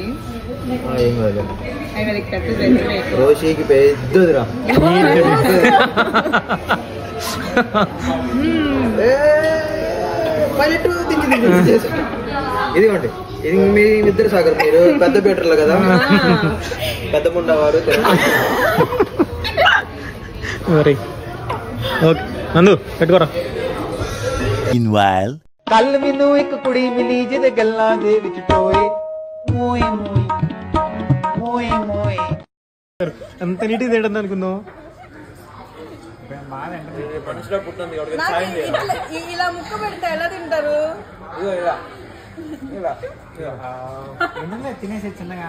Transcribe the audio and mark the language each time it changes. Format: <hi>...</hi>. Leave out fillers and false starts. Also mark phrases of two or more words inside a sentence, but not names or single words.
<te>ఏం కాదు రోషికి పెద్దదిరా ఇదిగోండి ఇది మీ ఇద్దరు సాగర్ మీరు పెద్ద పీటర్లు కదా పెద్ద ముండవారు మరి ఓకే నందు పెట్టుకోరా</te> <pa>ਕੱਲ ਮੈਨੂੰ ਇੱਕ ਕੁੜੀ ਮਿਲੀ ਜਿਹਦੇ ਗੱਲਾਂ ਦੇ ਵਿੱਚ ਟੋਏ ਮੋਏ మోయ్ మోయ్</pa> <te>ఎంత నీట్గా తింటుంది అనుకున్నావు ఇలా ముక్క పెడితే ఎలా తింటారు తినేసి చిన్నగా</te>